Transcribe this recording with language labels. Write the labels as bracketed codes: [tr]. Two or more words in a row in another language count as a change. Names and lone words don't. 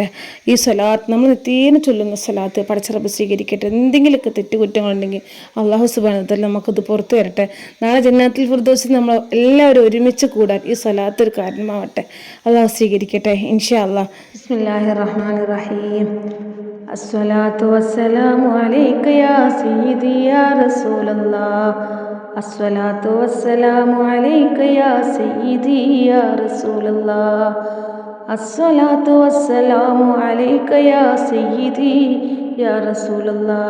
[ml] ഈ സ്വലാത്ത് നമ്മൾ നിത്യേന ചൊല്ലുന്ന സ്വലാത്ത് പടച്ച റബ്ബ് സ്വീകരിക്കട്ടെ. എന്തെങ്കിലുമൊക്കെ തെറ്റുകുറ്റങ്ങളുണ്ടെങ്കിൽ [ar] الله سبحانه وتعالى [ml] നമുക്കത് പുറത്തു വരട്ടെ. നാളെ [ar] جنات الفردوس [ml] നമ്മൾ എല്ലാവരും ഒരുമിച്ച് കൂടാൻ ഈ സ്വലാത്ത് ഒരു കാരണമാവട്ടെ. അള്ളാഹു സ്വീകരിക്കട്ടെ [ar] إن شاء الله. بسم الله الرحمن الرحيم. الصلاة والسلام عليك يا سيدي يا رسول الله. الصلاة والسلام عليك يا سيدي يا رسول الله. الصلاة والسلام عليك يا سيدي يا رسول الله.